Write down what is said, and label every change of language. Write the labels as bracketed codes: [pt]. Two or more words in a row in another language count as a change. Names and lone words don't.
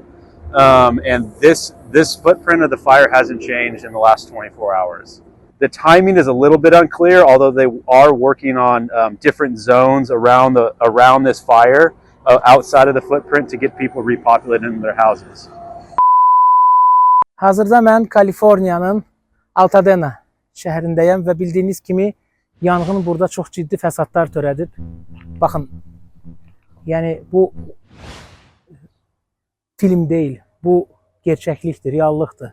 [en] And this footprint of the fire hasn't changed in the last 24 hours. The timing is a little bit unclear, although they are working on different zones around this fire. outside of the footprint to get people repopulated in their houses. [az] Hazırda mən Kaliforniyanın Altadena şəhərindəyəm və bildiyiniz kimi yanğın burada çox ciddi fəsadlar törədib. Baxın, yəni bu film deyil, bu gerçəklikdir, reallıqdır.